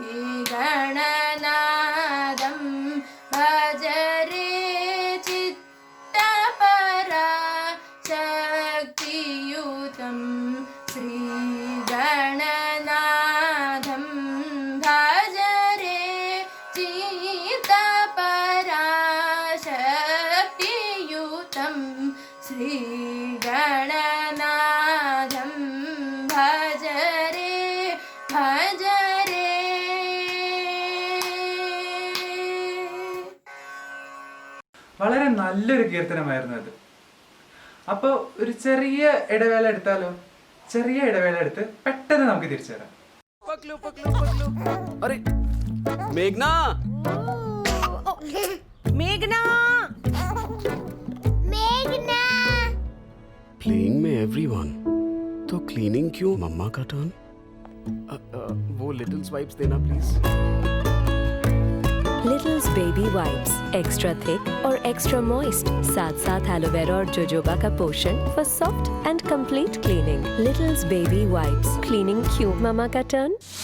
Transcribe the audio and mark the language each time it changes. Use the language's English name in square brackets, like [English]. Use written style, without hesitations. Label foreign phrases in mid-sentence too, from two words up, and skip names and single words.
[Sanskrit] గణనాదం భజరే చిత్తపరాశక్తియుతం శ్రీ గణనాథం భజరే చిత్తపరాశక్తియుతం శ్రీ గణనాథం భజరే భజరే. [Malayalam] വളരെ നല്ലൊരു കീർത്തനമായിരുന്നു അത്. അപ്പോൾ ഒരു ചെറിയ ഇടവേള എടുത്താലോ? ചെറിയ ഇടവേള എടുത്ത് പെട്ടെന്ന് നമുക്ക് തിരിച്ചു വരാം. [Hindi] अरे मेघना मेघना मेघना प्लेइंग में एवरीवन तो क्लीनिंग क्यों? मम्मा का टर्न. वो [English] little swipes [Hindi] देना प्लीज. [English] Littles baby wipes extra thick और extra moist, [Hindi] साथ साथ एलोवेरा और जोजोबा का पोषण [English] for soft and complete cleaning. Littles baby wipes, cleaning क्यों? [Hindi] मम्मा का टर्न.